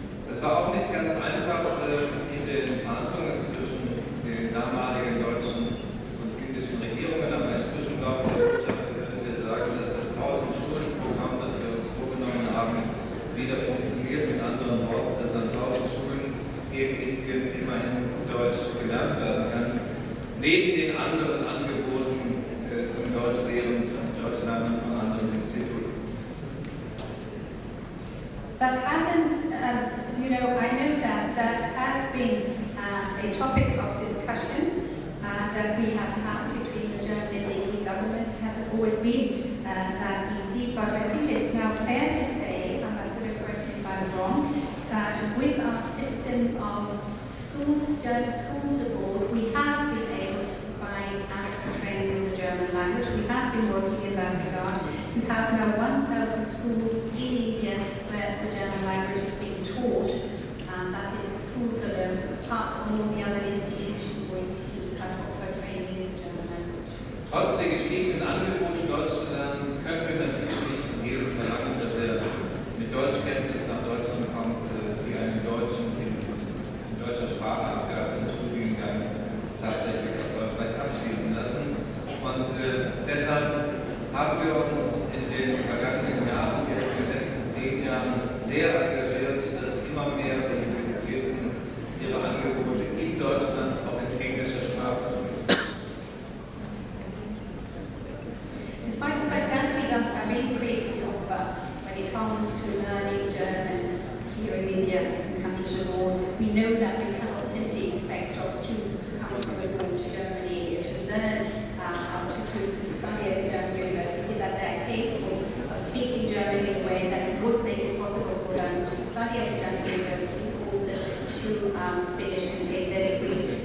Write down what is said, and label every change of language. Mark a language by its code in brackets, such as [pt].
[de] Es war auch nicht ganz einfach in den Verhandlungen zwischen den damaligen deutschen und indischen Regierungen, aber inzwischen glaube ich, können wir sagen, dass das 1000-Schulen-Programm, das wir uns vorgenommen haben, wieder funktioniert. Mit anderen Worten, dass an 1000 Schulen hier in Indien immerhin Deutsch gelernt werden kann, neben den anderen Angeboten zum Deutschlernen von anderen Instituten. [en] That hasn't, I know that has been a topic of discussion that we have had between the German and the Indian government. It hasn't always been that easy, but I think it's now fair to say, Ambassador, correct me if I'm wrong, that with our system of schools, German schools abroad, we have been able to provide adequate training in the German language. We have been working in that regard. We have now 1,000 schools in India where the German language is being taught. That is, the schools alone, apart from all the other institutions that offer training in the German language. [de] Trotz der gestiegenen Angebote, Deutsch zu lernen, können wir natürlich nicht von jedem verlangen, dass er mit Deutschkenntnis nach Deutschland kommt, die einen Deutschen in deutscher Sprachenabgabe den Studiengang tatsächlich erfolgreich abschließen lassen. Und deshalb haben wir uns in den vergangenen Jahren, jetzt in den letzten 10 Jahren, sehr engagiert, dass immer mehr Universitäten ihre Angebote in Deutschland auch in englischer Sprache anbieten. [en] Despite the fact that we thus have increased the offer when it comes to learning German here in India and countries abroad, we know that we cannot simply expect our students to come from abroad to Germany to learn how to study at a German university, that they're capable of speaking German in a way that would make it possible for them to study at a German university, also to finish and take their degree.